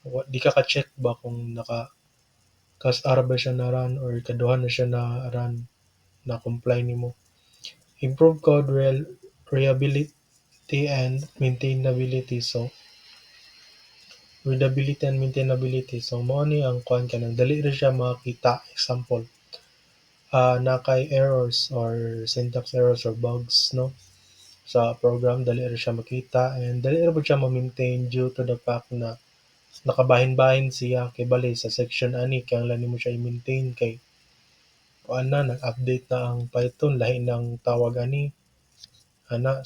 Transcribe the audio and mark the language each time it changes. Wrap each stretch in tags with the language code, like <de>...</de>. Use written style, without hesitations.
<ceb>Di ka ka-check ba kung ara ba siya na run or ikaduha na siya na run na comply nimo.</ceb> <en>Improve code reliability and maintainability. So readability and maintainability.</en> <ceb>So mao ni ang kuan kanang dali ra siya makita. Example, na kay</ceb> <en>errors or syntax errors or bugs</en> <ceb>no sa program, dali ra siya makita and dali ra pud siya ma-maintain</ceb> <en>due to the fact</en> <ceb>na nakabahin-bahin siya kay bali sa section ani kinahanglan nimo siya i-maintain kay kuan na nag-update na ang Python, lahi ng tawag ani ana.</ceb>